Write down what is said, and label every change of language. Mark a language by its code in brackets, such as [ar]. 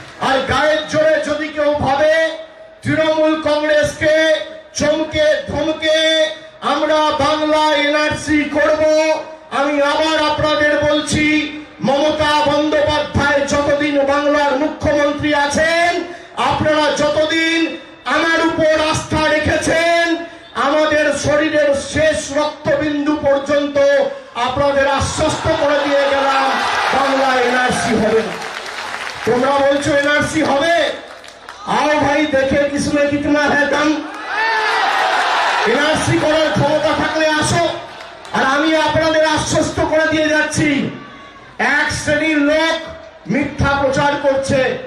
[bn] আর গায়ের জোরে যদি কেউ ভাবে তৃণমূল কংগ্রেসকে চমকে ধমকে আমরা বাংলা এনআরসি করব, আমি আবার আপনাদের বলছি, মমতা বন্দ্যোপাধ্যায় যতদিন বাংলার মুখ্যমন্ত্রী আছেন, আপনারা যতদিন আমার উপর আস্থা রেখেছেন, আমাদের শরীরের শেষ রক্তবিন্দু পর্যন্ত আপনাদের আশ্বস্ত করে দিয়ে গেলাম, বাংলা এনআরসি হবে না। তোমরা বলছো এনআরসি হবে, [hi] आओ भाई देखे किसमें कितना है दम। [bn] এনআরসি করার ক্ষমতা থাকলে আসো। আর আমি আপনাদের আশ্বস্ত করে দিয়ে যাচ্ছি, এক শ্রেণীর লোক মিথ্যা প্রচার করছে।